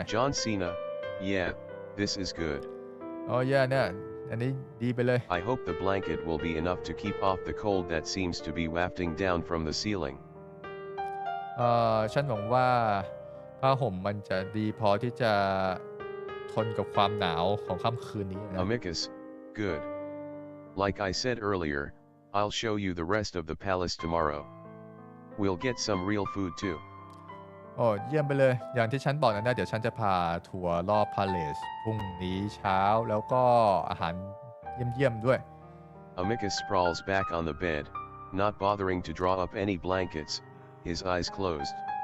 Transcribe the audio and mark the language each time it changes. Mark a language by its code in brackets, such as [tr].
[en] John Cena, yeah, this is good. [th] เนี่ยอันนี้ดีไปเลย [en] I hope the blanket will be enough to keep off the cold that seems to be wafting down from the ceiling. [th] ฉันหวังว่าผ้าห่มมันจะดีพอที่จะทนกับความหนาวของค่ำคืนนี้นะ [en] Amicus, good. Like I said earlier, I'll show you the rest of the palace tomorrow. We'll get some real food too. [th] เยี่ยมไปเลยอย่างที่ฉันบอกนะเดี๋ยวฉันจะพาทัวร์รอบพาเลสพรุ่งนี้เช้าแล้วก็อาหารเยี่ยมด้วย [en] Amicus sprawls back on the bed, not bothering to draw up any blankets, his eyes closed.